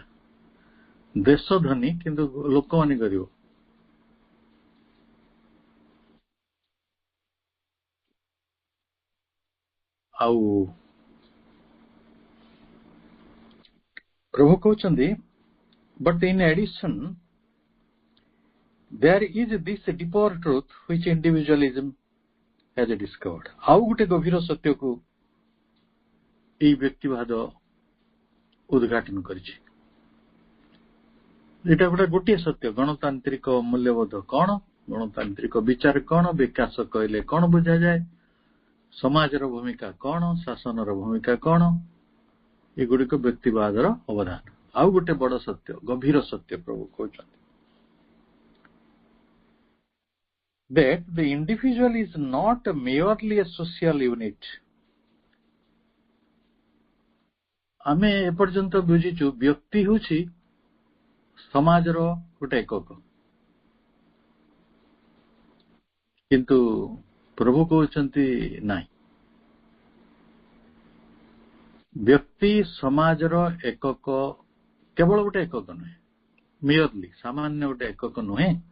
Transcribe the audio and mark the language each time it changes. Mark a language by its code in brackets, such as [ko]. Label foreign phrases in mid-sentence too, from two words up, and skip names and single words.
[or] ଦେଶ ଧନୀ କିନ୍ତୁ ଲୋକମାନେ ଗରିବ। ଆଉ ପ୍ରଭୁ କହୁଛନ୍ତି, [en] but in addition there is this deeper truth which individualism has discovered. [or] ଆଉ ଗୋଟେ ଗଭୀର ସତ୍ୟକୁ ଏଇ ବ୍ୟକ୍ତିବାଦ ଉଦ୍ଘାଟନ କରିଛି। ଏଇଟା ଗୋଟିଏ ସତ୍ୟ। ଗଣତାନ୍ତ୍ରିକ ମୂଲ୍ୟବୋଧ କଣ, ଗଣତାନ୍ତ୍ରିକ ବିଚାର କଣ, ବିକାଶ କହିଲେ କଣ ବୁଝାଯାଏ, ସମାଜର ଭୂମିକା କଣ, ଶାସନର ଭୂମିକା କଣ, ଏଗୁଡିକ ବ୍ୟକ୍ତିବାଦର ଅବଦାନ। ଆଉ ଗୋଟେ ବଡ ସତ୍ୟ, ଗଭୀର ସତ୍ୟ ପ୍ରଭୁ କହୁଛନ୍ତି, [en] that the individual is not merely a social unit. [or] ଆମେ ଏପର୍ଯ୍ୟନ୍ତ ବୁଝିଛୁ ବ୍ୟକ୍ତି ହେଉଛି ସମାଜର ଗୋଟେ ଏକକ, କିନ୍ତୁ ପ୍ରଭୁ କହୁଛନ୍ତି ନାହିଁ, ବ୍ୟକ୍ତି ସମାଜର ଏକକ, କେବଳ ଗୋଟେ ଏକକ ନୁହେଁ, ମିୟରଲି ସାମାନ୍ୟ ଗୋଟେ ଏକକ ନୁହେଁ।